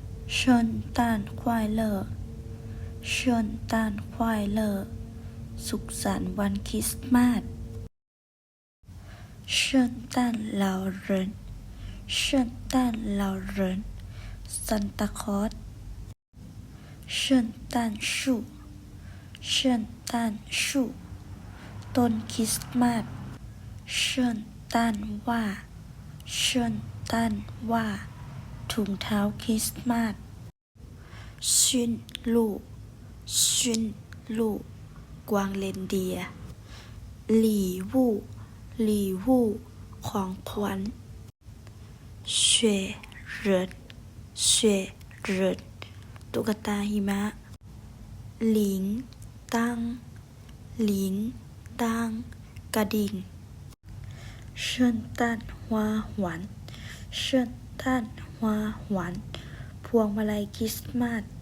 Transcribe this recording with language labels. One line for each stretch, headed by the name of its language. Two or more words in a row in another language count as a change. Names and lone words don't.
Chinese: 圣诞快乐圣诞快乐
Thai: สุขสันต์วันค ริสต์มาส
Chinese: 圣诞老人圣诞老人
Thai: ซันตาคลอส
Chinese: 圣诞树圣诞树
Thai: ต้นคริสต์มาส
Chinese: 圣诞袜圣诞袜
Thai: ถุงเท้าคริสต์มาสชิน ลู่กวางเรนเดียร์หลี่วู่ของขวัญเช่เหรินตุ๊กตาหิมะหลิงตั้งกระดิ่ง圣诞花环พวงมาลัยคริสต์มาส